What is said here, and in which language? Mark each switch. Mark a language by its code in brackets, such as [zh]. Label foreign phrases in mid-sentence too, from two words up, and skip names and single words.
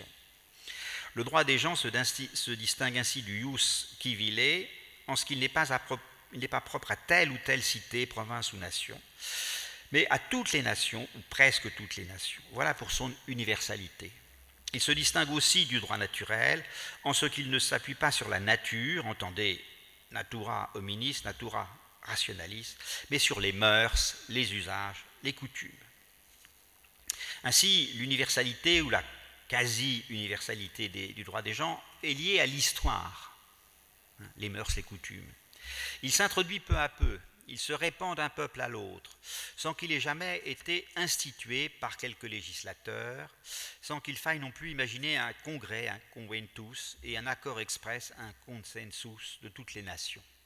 [fr] Le droit des gens se distingue ainsi du [la] ius civile [fr] en ce qu'il n'est pas propre à telle ou telle cité, province ou nation, mais à toutes les nations ou presque toutes les nations. Voilà pour son universalité. Il se distingue aussi du droit naturel en ce qu'il ne s'appuie pas sur la nature, entendez [la] natura hominis, natura rationalis, [fr] mais sur les mœurs, les usages, les coutumes. Ainsi, l'universalité ou la quasi-universalité du droit des gens est liée à l'histoire, les mœurs, les coutumes. Il s'introduit peu à peu, il se répand d'un peuple à l'autre, sans qu'il ait jamais été institué par quelques législateurs, sans qu'il faille non plus imaginer un congrès, un conventus, et un accord express, un consensus de toutes les nations.